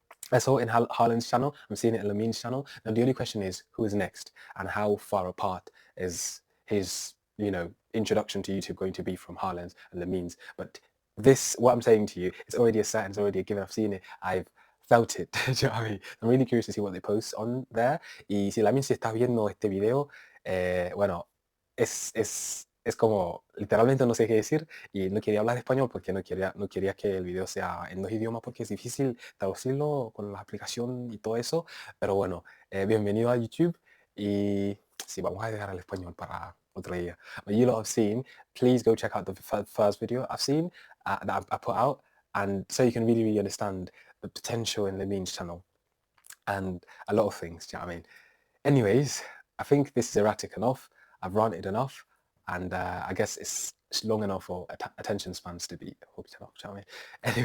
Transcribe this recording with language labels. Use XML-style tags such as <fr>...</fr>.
<en>I saw it in Haaland's channel. I'm seeing it in Lamin's channel. Now the only question is who is next and how far apart is his, introduction to YouTube going to be from Haaland's and Lamin's. But this, what I'm saying to you, it's already a set, it's already a given. I've seen it. I've felt it. Do you know what I mean? I'm really curious to see what they post on there.</en> <es>Y si Lamin se está viendo este video, bueno, es como, literalmente no sé qué decir y no quería hablar español porque no quería que el video sea en dos idiomas porque es difícil traducirlo con la aplicación y todo eso. Pero bueno, bienvenido a YouTube y sí, vamos a dejar el español para otro día.</es> <en>But you lot have seen, please go check out the first video I've seen that I put out, and so you can really, really understand the potential in the means channel and a lot of things. Do you know what I mean? Anyways, I think this is erratic enough. I've ranted enough, and I guess it's long enough for attention spans to be hooked enough. Do you know what I mean?</en>